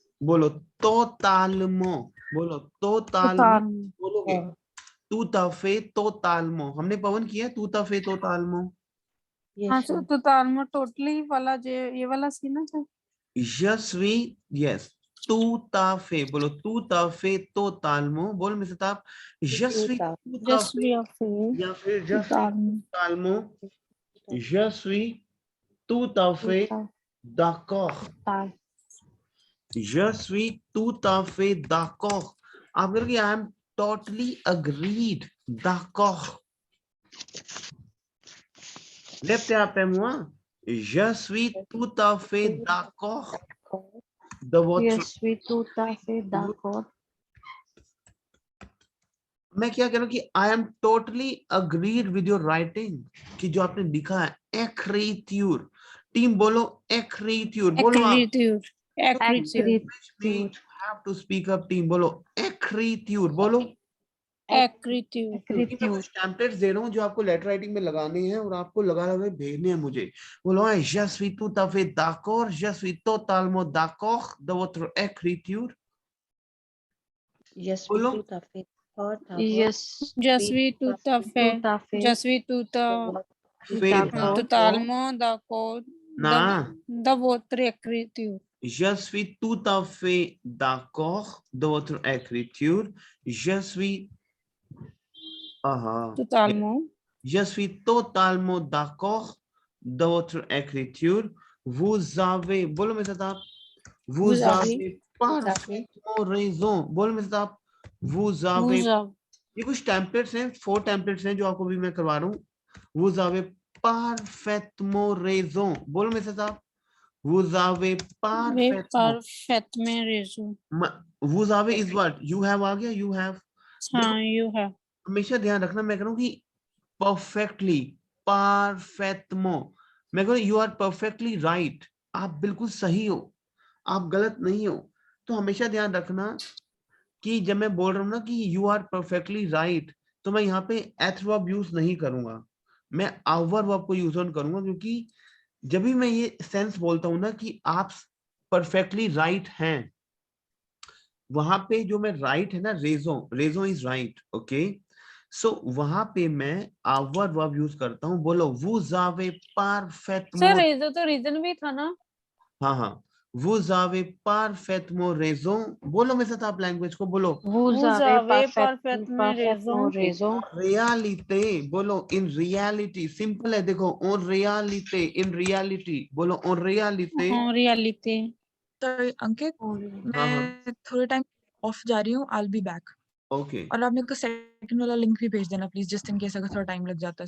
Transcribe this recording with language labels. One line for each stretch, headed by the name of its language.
Hindi: बोलो
French: totalement, बोलो totalement, बोलोगे tout à fait totalement.
Hindi: हमने पवन किया
French: tout à fait totalement.
Hindi: हाँ सर totalement totally वाला जो ये वाला सी ना sir.
French: Je suis, yes, tout à fait,
Hindi: बोलो
French: tout à fait totalement.
Hindi: बोलो मेरे साथ आप
French: je suis tout à fait
Hindi: या फिर
French: je suis totalement. Je suis tout à fait d'accord. Je suis tout à fait d'accord.
Hindi: आप करोगे
English: I am totally agreed.
French: D'accord. Répétez après moi. Je suis tout à fait d'accord. De votre. Je suis tout à fait d'accord.
Hindi: मैं क्या कह रहा हूँ कि
English: I am totally agreed with your writing,
Hindi: कि जो आपने लिखा है écriture. टीम बोलो écriture. बोलो आप.
French: Écriture.
English: You have to speak up team.
Hindi: बोलो écriture. बोलो
French: Écriture.
Hindi: मैं कुछ टेम्पलेट्स दे रहा हूँ जो आपको लेटर राइटिंग में लगाने हैं और आपको लगा लगा भेजने हैं मुझे. बोलो
French: je suis tout à fait d'accord. Je suis totalement d'accord de votre écriture. Je suis
Hindi: बोलो
French: tout à fait d'accord.
English: Yes.
French: Je suis tout à fait. Tout à fait. Je suis tout à fait totalement d'accord
Hindi: ना.
French: de votre écriture. Je suis tout à fait d'accord de votre écriture. Je suis Totalement. Je suis totalement d'accord de votre écriture. Vous avez,
Hindi: बोलो मेरे साथ आप.
French: Vous avez parfaitement raison.
Hindi: बोलो मेरे साथ आप.
French: Vous avez.
Hindi: ये कुछ टेम्पलेट्स हैं, 4 टेम्पलेट्स हैं जो आपको भी मैं करवा रहा हूँ.
French: Vous avez parfaitement raison.
Hindi: बोलो मेरे साथ आप.
French: Vous avez parfaitement raison. Vous avez
English: is what? You have
Hindi: आ गया.
English: You have. हाँ, you have.
Hindi: हमेशा ध्यान रखना, मैं कह रहा हूँ कि perfectly, parfaitement. मैं कह रहा हूँ
English: you are perfectly right.
Hindi: आप बिल्कुल सही हो, आप गलत नहीं हो. तो हमेशा ध्यान रखना कि जब मैं बोल रहा हूँ ना कि
English: you are perfectly right,
Hindi: तो मैं यहाँ पे एथ वर्ब यूज नहीं करूंगा, मैं आवर वर्ब को यूज ऑन करूंगा. क्योंकि जब भी मैं ये सेंस बोलता हूँ ना कि आप परफेक्टली राइट हैं, वहां पे जो मैं राइट है ना, रेजो इज राइट. ओके, सो वहां पे मैं आवर वर्ब यूज करता हूँ. बोलो
French: vous avez parfaitement.
Hindi: सर रेजो तो रीजन भी था ना. हाँ,
French: vous avez parfaitement raison.
Hindi: बोलो मेरे साथ आप लैंग्वेज को बोलो.
French: Vous avez parfaitement raison.
Hindi: Reality, बोलो इन रियलिटी. सिंपल है, देखो ऑन रियलिटी, इन रियलिटी. बोलो ऑन रियलिटी. तो अंकित, मैं थोड़े टाइम ऑफ जा रही हूँ.
English: I'll be back. Okay.
Hindi: और आप मेरे को सेकंड वाला लिंक भी भेज देना प्लीज, जस्ट इन केस अगर थोड़ा टाइम लग जाता है।